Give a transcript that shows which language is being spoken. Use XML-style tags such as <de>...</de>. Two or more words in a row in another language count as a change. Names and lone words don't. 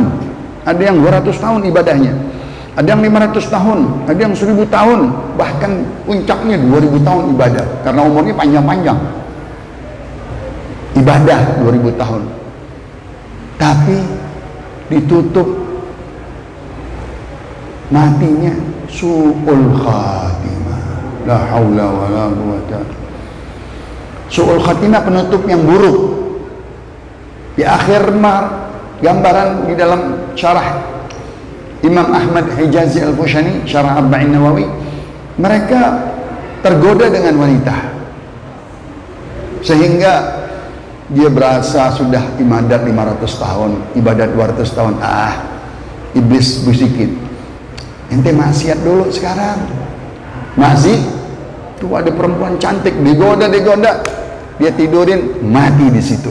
<id>Ada yang 200 tahun ibadahnya, ada yang 500 tahun, ada yang 1000 tahun, bahkan puncaknya 2000 tahun ibadah, karena umurnya panjang-panjang. Ibadah 2000 tahun. Tapi ditutup matinya</id> <ar>su'ul khatimah. La haula wala quwwata. Su'ul khatimah,</ar> <id>penutup yang buruk. Di akhir gambaran di dalam syarah Imam Ahmad Hijazi Al-Fushani, syarah Arba'in Nawawi, mereka tergoda dengan wanita. sehingga dia berasa sudah ibadat 500 tahun, ibadat 200 tahun. Iblis bisikin, ente maksiat dulu sekarang. Masih tuh ada perempuan cantik, digoda, dia tidurin, mati di situ.</id>